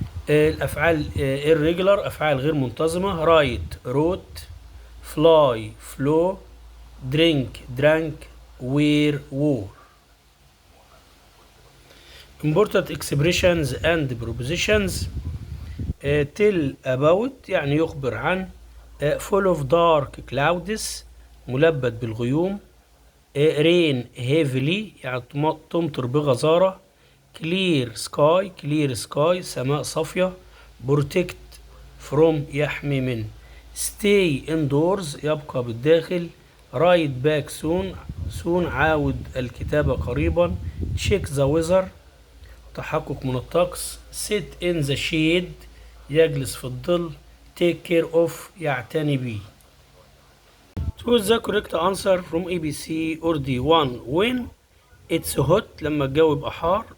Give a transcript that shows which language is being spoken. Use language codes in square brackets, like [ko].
[ar] الأفعال irregular أفعال غير منتظمة. [en] wrote fly flew drank wore. important expressions and prepositions. tell about [ar] يعني يخبر عن. [en] full of dark clouds [ar] ملبد بالغيوم. [en] rain heavily [ar] يعني تمطر بغزارة. [en] clear sky [ar] سماء صافية. [en] protect from [ar] يحمي من. [en] stay indoors [ar] يبقى بالداخل. [en] write back soon [ar] عاود الكتابة قريبا. [en] check the weather [ar] تحقق من الطقس. [en] sit in the shade [ar] يجلس في الظل. [en] take care of [ar] يعتني به. [en] choose the correct answer from ABC or D. [ar] 1 [en] when it's hot [ar] لما الجو يبقى حار.